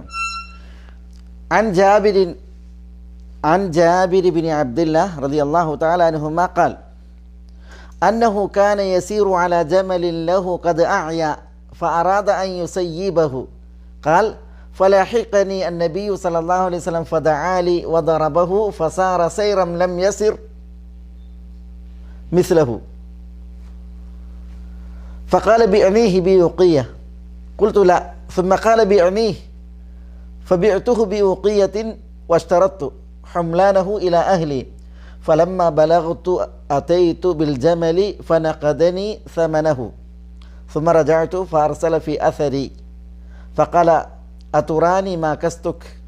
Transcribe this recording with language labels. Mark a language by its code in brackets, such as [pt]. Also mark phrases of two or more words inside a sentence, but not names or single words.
[ar] عن جابر بن عبد الله رضي الله تعالى عنهما قال أنه كان يسير على جمل له قد أعيا فأراد أن يسيبه قال فلحقني النبي صلى الله عليه وسلم فدعا لي وضربه فسار سيرا لم يسر മിസ്ലഹു فقال بعنيه بأوقية قلت لا ثم قال بعنيه فبعته بأوقية واشترطت حملانه إلى أهلي فلما بلغت أتيت بالجمل فنقدني ثمنه ثم رجعت فأرسل في أثري فقال أتراني ما كستك